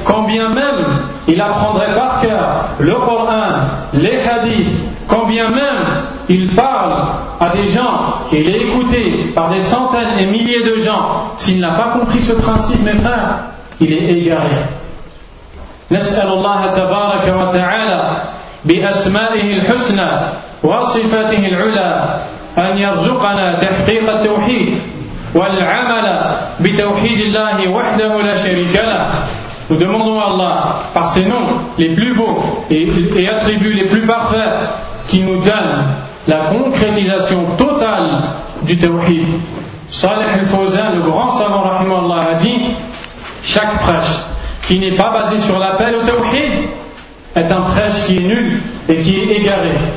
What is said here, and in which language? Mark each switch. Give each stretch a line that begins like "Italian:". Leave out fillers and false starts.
French: Quand bien même il apprendrait par cœur le Coran, les hadiths, quand bien même il parle à des gens et il est écouté par des centaines et milliers de gens, s'il n'a pas compris ce principe, mes frères, il est égaré.
Arabic: نسأل الله تبارك وتعالى بأسمائه الحسنى وصفاته العلى أن يرزقنا تحقيق التوحيد والعمل بتوحيد الله وحده لا شريك له.
French: Nous demandons à Allah, par ses noms les plus beaux et attributs les plus parfaits, qu'il nous donne la concrétisation totale du tawhid. Salih al-Fawzan, le grand savant rahimahullah, a dit, chaque prêche qui n'est pas basé sur l'appel au tawhid est un prêche qui est nul et qui est égaré.